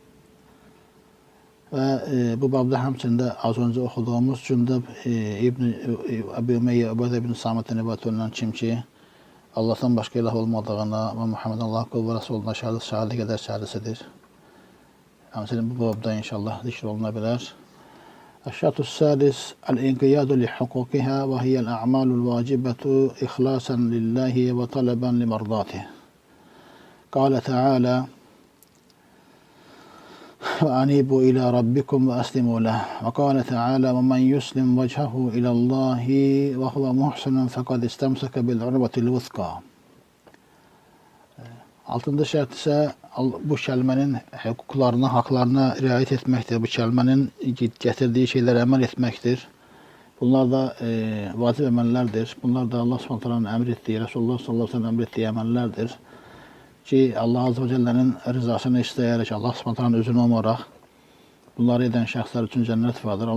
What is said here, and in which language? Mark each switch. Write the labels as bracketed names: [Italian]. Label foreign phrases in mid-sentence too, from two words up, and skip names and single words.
[Azerbaijani] Və bu babda həmçində az öncə oxuduğumuz Cündəb Əbu Ümeyyə Übədə ibn Samitə rivayət olunan kim ki, Allahdan başqa ilah olmadığına və Muhammed Allah qul və Rasuluna şahidlik qədər şəhadəsidir. Həmçinin bu babda inşallah zikr oluna bilər. [Arabic] الشرط الثالث الانقياد لحقوقها وهي الأعمال الواجبة إخلاصا لله وطلبا لمرضاته. قال تعالى: وأنيبوا إلى ربكم وأسلموا له. وقال تعالى: ومن يسلم وجهه إلى الله وهو محسن فقد استمسك بالعروة الوثقى. [Azerbaijani] Altıncı şərt isə bu kəlmənin hüquqlarına, haqlarına riayət etməkdir. Bu kəlmənin gətirdiyi şeylərə əməl etməkdir. Bunlar da vacib əməllərdir. Bunlar da Allah Subhanahu əmr etdiyi, Rasulullah [Arabic] صلى الله عليه وسلم [Azerbaijani] əmr etdiyi əməllərdir ki, Allah Azze və Cəllənin rızasını istəyərək, Allah Subhanahu özünü umaraq bunları edən şəxslər üçün cənnət vardır.